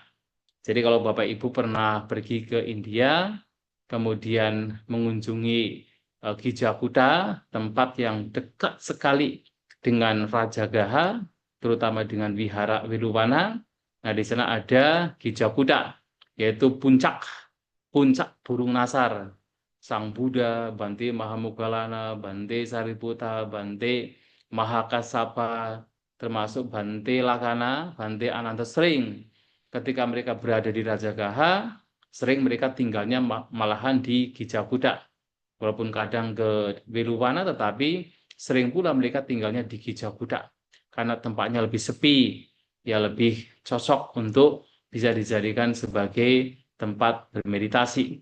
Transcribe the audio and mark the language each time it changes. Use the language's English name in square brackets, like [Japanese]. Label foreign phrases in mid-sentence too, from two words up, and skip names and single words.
[Indonesian] Jadi kalau Bapak Ibu pernah pergi ke India, kemudian mengunjungi Gijakuta, tempat yang dekat sekali dengan Rajagaha, terutama dengan Wihara Wiluwana. Nah, di sana ada Gijakuta, yaitu puncak burung nasar. Sang Buddha, Bhante Mahamoggallana, Bhante Sariputta, Bhante Mahakassapa, termasuk Bhante Lakkhana, Bhante Ananta sering ketika mereka berada di Rajagaha, sering mereka tinggalnya malahan di Gijakuta. Walaupun kadang ke Wiluwana, tetapi sering pula mereka tinggalnya di Gijakuta. Karena tempatnya lebih sepi, ya lebih cocok untuk bisa dijadikan sebagai tempat bermeditasi.